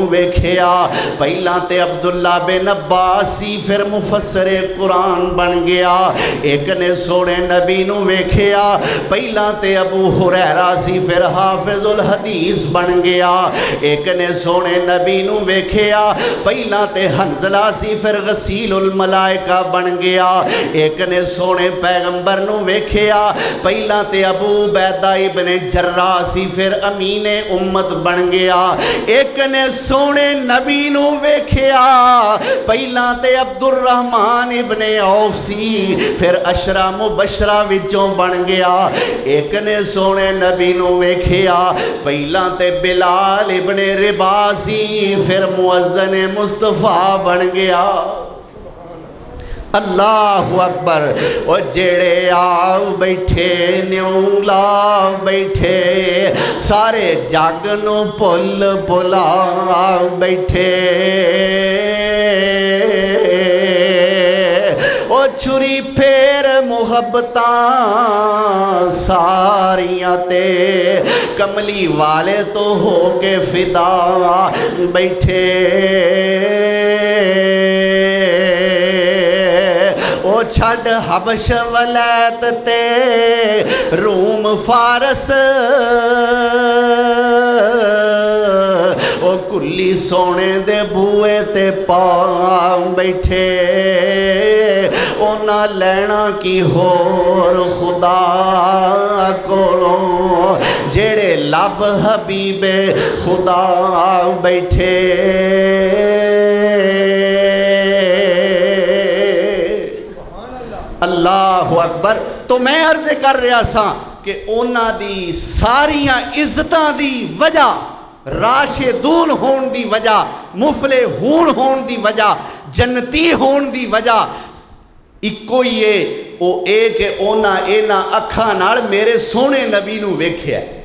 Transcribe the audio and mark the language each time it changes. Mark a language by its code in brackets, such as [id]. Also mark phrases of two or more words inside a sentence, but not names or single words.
[pa] ویکھیا پہلا تے عبداللہ بن عباس سی، پھر مفسر قرآن بن گیا، ایک نے سونے نبی نو ویکھیا پہلا تے ابو ہریرہ سی، پھر حافظ الحدیث بن گیا، ایک نے سونے نبی نو ویکھیا پہلا تے حنزلہ سی، پھر غسیل الملائکہ بن گیا، ایک نے سونے پیغمبر نو ویکھیا پہلا تے ابو عبیدہ ابن جراح سی، پھر امین امت بن گیا، ایک نے سونے نبی نو ویکھیا پہلا تے عبد الرحمن ابن عوف سی، پھر عشرہ مبشرہ وچوں بن گیا، ایک نے سونے نبی نو ویکھیا پہلا تے بلال ابن رباح سی، پھر مؤذن مصطفیٰ بن گیا۔ اللہ اکبر۔ او جڑے آؤ بیٹھے نیوں لا بیٹھے، سارے جگ نو پل پلا بیٹھے، او چھری پھیر محبتاں ساریاں تے، کملی والے تو ہو کے فدا بیٹھے، او چھڑ حبش ولیت تے روم فارس، او کلی سونے دے بوئے تے پاؤں بیٹھے، او نہ لینا کی ہور خدا کولوں، جڑے لب حبیب خدا بیٹھے۔ اللہ اکبر۔ تو میں عرض کر رہا سا کہ اونا دی ساریاں عزتاں دی وجہ، راشدون ہون دی وجہ، مفلح ہون دی وجہ، جنتی ہون دی وجہ اکو ہی ہے، او اے کہ اونا اینا اکھاں نال میرے سونے نبی نو ویکھیا ہے۔